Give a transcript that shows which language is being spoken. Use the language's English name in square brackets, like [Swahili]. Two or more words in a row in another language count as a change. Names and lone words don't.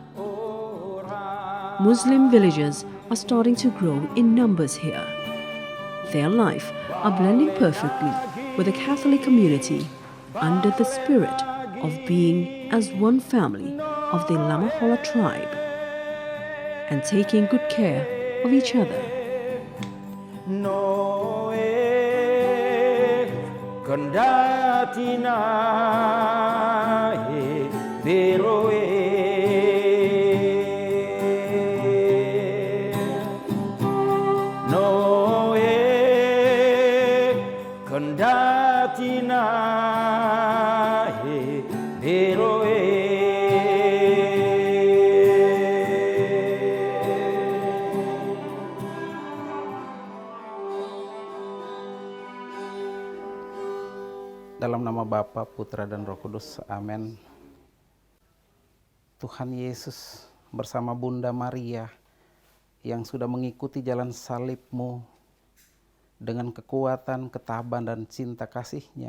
[English] Muslim villages are starting to grow in numbers here. Their life are blending perfectly with the Catholic community under the spirit of being as one family of the Lamaholot tribe and taking good care of each other. [Lamaholot] Noe kendatina beroe Noe kendatina beroe [Indonesian] Dalam nama Bapa, Putra, dan Roh Kudus. Amin. Tuhan Yesus bersama Bunda Maria yang sudah mengikuti jalan salib-Mu dengan kekuatan, ketabahan, dan cinta kasih-Nya.